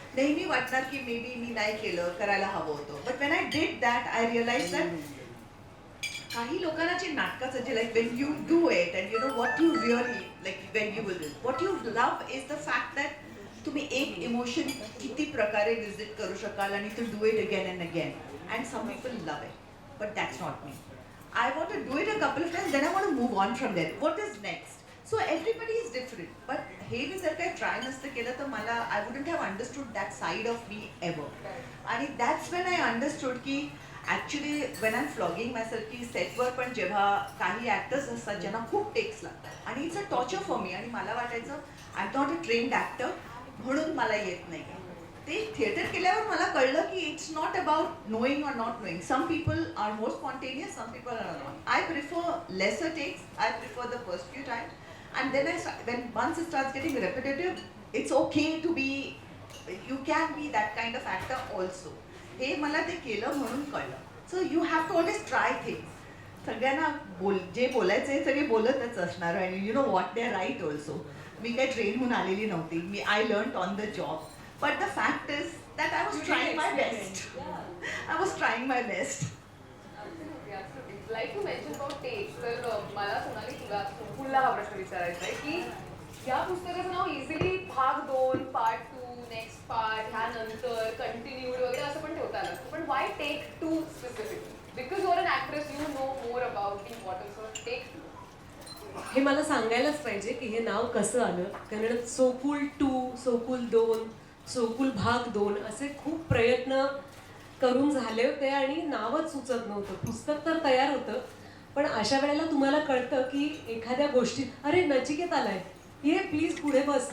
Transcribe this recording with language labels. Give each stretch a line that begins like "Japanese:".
Marathi: नेहमी वाटणार की मे बी मी नाही केलं, करायला हवं होतं.
English: but when I did that I realize that
Marathi: काही लोकांना जे नाटकाचं जे
English: like when you do it and what you really like when you will what you love is the fact that
Marathi: तुम्ही एक इमोशन किती प्रकारे विजिट करू शकाल आणि
English: To do it again and again. And some people love it. But that's not me. I want to do it a couple of times, then I want to move on from there. What is next? So everybody is different. But
Marathi: हे मी जर काही try नसतं केलं तर मला
English: I wouldn't have understood that side of me ever.
Marathi: आणि
English: that's when I understood
Marathi: की
English: actually when I'm flogging myself
Marathi: की सेटवर पण जेव्हा काही ॲक्टर्स असतात ज्यांना खूप टेक्स लागतात आणि
English: it's a torture for me,
Marathi: आणि मला वाटायचं
English: I am not a trained actor
Marathi: म्हणून मला येत नाही. ते थिएटर केल्यावर मला कळलं की
English: It's not about knowing or not knowing. Some people are more spontaneous, some people are not. I prefer lesser takes, I prefer the first few times, and then when once it starts getting repetitive, it's okay to be, you can be that kind of actor also.
Marathi: हे मला ते केलं म्हणून कळलं.
English: So you have to always try things.
Marathi: सगळ्यांना जे बोलायचे सगळे बोलतच असणार, आणि
English: you know what, they are right also.
Marathi: मी काही ट्रेन होऊन आलेली नव्हती.
English: I learned on the job. But the fact is that I was trying my best. I was trying my best. Absolutely. Like you mentioned about takes,
Marathi: तर मला सोनाली तुला हा प्रश्न विचारायचा आहे की या पुस्तकाचं नाव इझिली भाग 2, पार्ट 2, नेक्स्ट पार्ट, ह्यानंतर कंटिन्यूड वगैरे असं पण ठेवता आलं, पण
English: Why tech 2 specifically? Because you are an actress, you know more about the importance of tech 2.
Marathi: हे मला सांगायलाच पाहिजे की हे नाव कसं आलं. कारण सोकुल 2, सोकुल 2, सोकुल भाग 2 असे खूप प्रयत्न करून झाले होते आणि नावच सुचत नव्हतं. पुस्तक तर तयार होतं, पण अशा वेळेला तुम्हाला कळतं की एखाद्या गोष्टी, अरे नचिकेत आलाय, ये प्लीज पुढे बस.